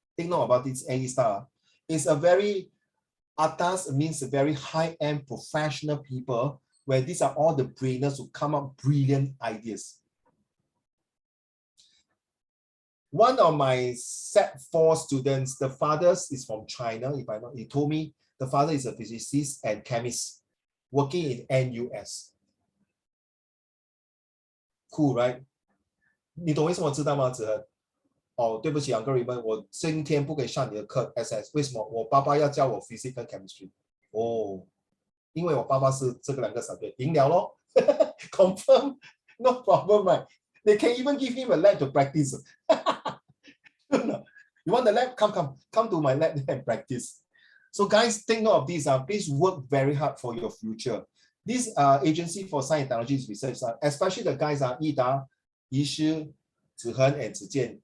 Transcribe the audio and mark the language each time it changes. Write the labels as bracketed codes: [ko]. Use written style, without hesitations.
[en] Take note about this A star. It's a very atas, means a very high-end professional people, where these are all the brainers who come up brilliant ideas. One of my set 4 students, the father is from China, if I know, he told me the father is a physicist and chemist working in NUS. Cool, right? [zh] 你懂为什么知道吗，子恒？哦，对不起，Uncle Raymond，我今天不可以上你的课 SS， 为什么？我爸爸要教我 physics 跟 chemistry。哦，因为我爸爸是这个2个 subject， 赢了咯， confirm， no problem, right? [en] They can even give him a lab to practice. You want the lab? Come to my lab and practice. So guys, take note of this. Please work very hard for your future. This agency for science and technology research, especially the guys are Ida, Yishi, Zihen, and Zijian.